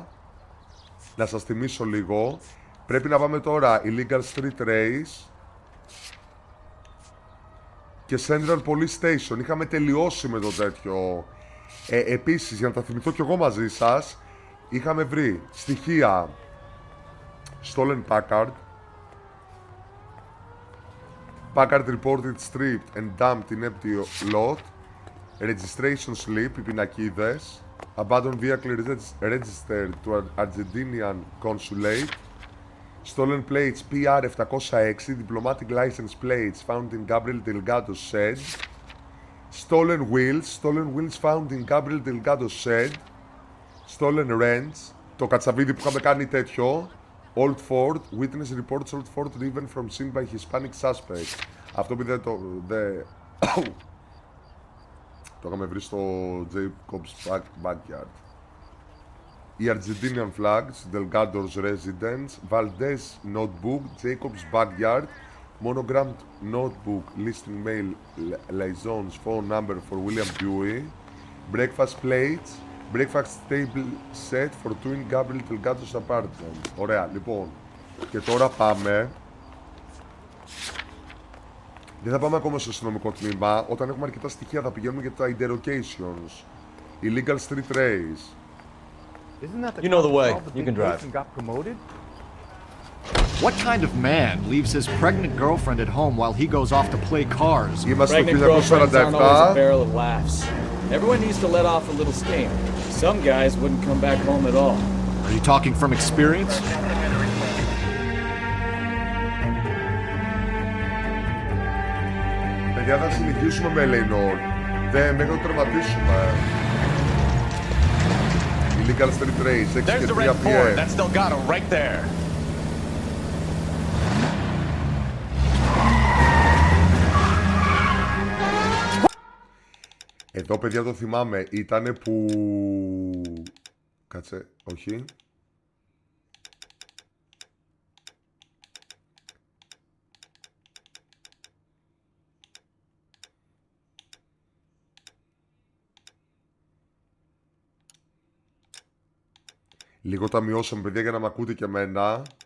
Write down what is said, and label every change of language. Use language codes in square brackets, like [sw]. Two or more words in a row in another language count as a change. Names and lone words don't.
[el] Να σας θυμίσω λίγο. Πρέπει να πάμε τώρα Illegal Street Race και Central Police Station. Είχαμε τελειώσει με το τέτοιο. Επίσης, για να τα θυμηθώ κι εγώ μαζί σας, είχαμε βρει στοιχεία [en] Stolen Packard. Packard reported stripped and dumped in empty lot. Registration slip, [el] οι πινακίδες. [en] Abandoned vehicle registered to Argentinian consulate. Stolen plates PR706. Diplomatic license plates found in Gabriel Delgado's shed. Stolen wheels found in Gabriel Delgado's shed. Stolen wrench. [el] Το κατσαβίδι που είχαμε κάνει τέτοιο. [en] Old Ford. Witness reports Old Ford driven from scene by Hispanic suspect. [el] Αυτό που δεν το είχαμε βρει στο [en] Jacob's backyard. οι Argentinian flags, Delgado's residence, Valdez notebook, Jacob's backyard, monogrammed notebook listing mail liaisons phone number for William Dewey, breakfast plates, breakfast table set for two in Gabriel Delgado's apartment. [el] Ωραία, λοιπόν. Και τώρα πάμε. Δεν θα πάμε ακόμα στο αστυνομικό τμήμα. Όταν έχουμε αρκετά στοιχεία θα πηγαίνουμε για τα interrogations. [en] Illegal street race. You know the way. You can drive. What kind of man leaves his pregnant girlfriend at home while he goes off to play cars? [el] Είμαστε το [en] Pregnant girlfriends aren't always a 1947. barrel of laughs. Everyone needs to let off a little steam. Some guys wouldn't come back home at all. Are you talking from experience? [el] Παιδιά, θα συνεχίσουμε με Ελεϊνόν. Δεν, μέχρι να το τερματίσουμε. [en] Illegal street race, 6 There's και the 3 red Ford. PM. That's Delgado right there. [el] Εδώ, παιδιά, το θυμάμαι. Ήτανε που... Κάτσε, όχι. Λίγο τα μειώσαμε, παιδιά, για να μ' ακούτε και εμένα.